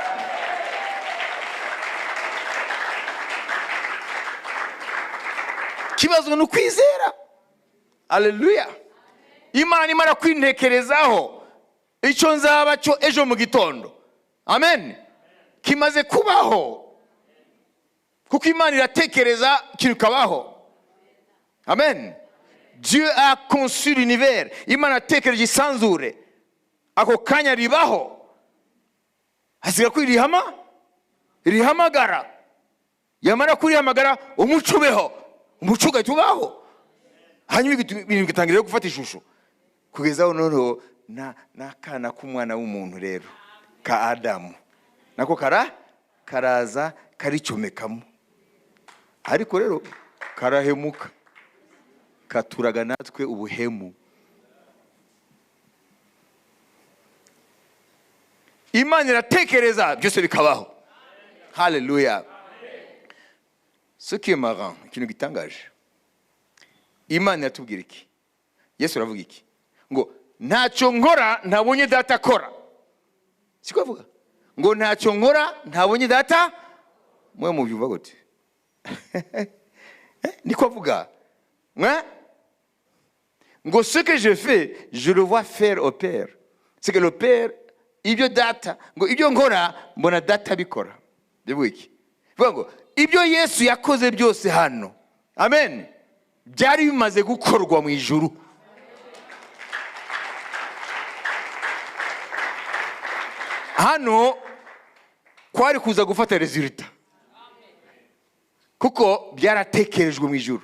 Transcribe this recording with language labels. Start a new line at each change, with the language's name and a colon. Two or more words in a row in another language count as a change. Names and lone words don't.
Kinyarwanda: Kibazo ni ukwizera. Haleluya. Imana imara kwintekerezaho icyo nzaba cyo ejo mu gitondo, amen, kimaze kubaho, kuko Imana iratekereza kikabaho.
French: Amen. Dieu a conçu l'univers.
Kinyarwanda: Imana atekereje isanzure, ako kanya ribaho. Hasiga rihamagara. Yamara kurihamagara umuco ubeho. Umuco ugahita hanyuma ibintu bigatangira gufata ishusho, kugeza aho noneho n'akana k'umwana w'umuntu rero ka Adamu nako karaza karicomekamo, ariko rero karahemuka, katuraga natwe ubuhemu. Imana iratekereza byose bikabaho. Haleluya.
French: Ce qui est marrant,
Kinyarwanda: ikintu gitangaje, Imana yatubwira iki? Yesu aravuga iki? Ngo ntacyo nkora ntabonye data akora. Siko avuga ngo ntacyo nkora ntabonye data. Mwe mubyumva gute? niko avuga.
French: Ngo ce que je fais, je le vois faire au Père. C'est que le Père,
Kinyarwanda: ibyo data, ngo ibyo nkora mbona data bikora. Bivuga iki? Bivuga ngo ibyo Yesu yakoze byose hano, amen, byari bimaze gukorwa mu ijuru. Hano kwari kuza gufata resultat, kuko byaratekerejwe mu ijuru.